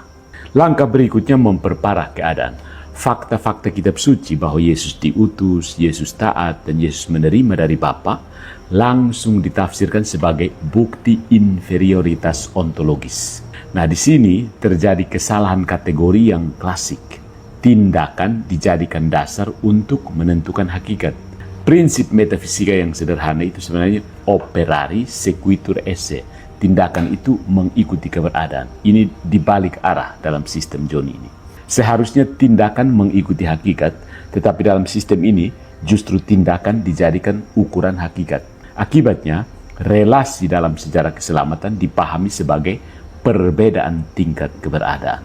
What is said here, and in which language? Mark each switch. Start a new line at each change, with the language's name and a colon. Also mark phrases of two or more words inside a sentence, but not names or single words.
Indonesian: Langkah berikutnya memperparah keadaan. Fakta-fakta kitab suci bahwa Yesus diutus, Yesus taat, dan Yesus menerima dari Bapa langsung ditafsirkan sebagai bukti inferioritas ontologis. Nah, di sini terjadi kesalahan kategori yang klasik. Tindakan dijadikan dasar untuk menentukan hakikat. Prinsip metafisika yang sederhana itu sebenarnya
Latin: operari sequitur esse.
Indonesian: Tindakan itu mengikuti keberadaan. Ini dibalik arah dalam sistem Johnny ini. Seharusnya tindakan mengikuti hakikat, tetapi dalam sistem ini justru tindakan dijadikan ukuran hakikat. Akibatnya, relasi dalam sejarah keselamatan dipahami sebagai perbedaan tingkat keberadaan.